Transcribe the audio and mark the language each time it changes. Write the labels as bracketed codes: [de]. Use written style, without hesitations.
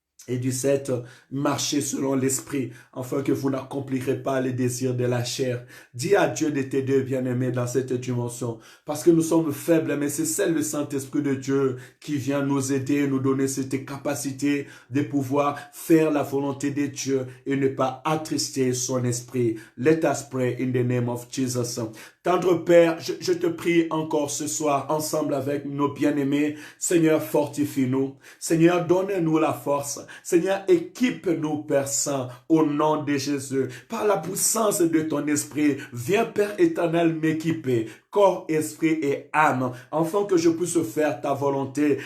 [fr] Et 17, marchez selon l'Esprit, afin que vous n'accomplirez pas les désirs de la chair. Dis à Dieu de t'aider, bien-aimé, dans cette dimension, parce que nous sommes faibles, mais c'est celle le Saint-Esprit de Dieu qui vient nous aider, nous donner cette capacité de pouvoir faire la volonté de Dieu et ne pas attrister son esprit. [en] Let us pray in the name of Jesus. [fr] Tendre Père, je te prie encore ce soir, ensemble avec nos bien-aimés. Seigneur, fortifie-nous. Seigneur, donne-nous la force. Seigneur, équipe-nous, Père Saint, au nom de Jésus. Par la puissance de ton esprit, viens, Père éternel, m'équiper, corps, esprit et âme, afin que je puisse faire ta volonté.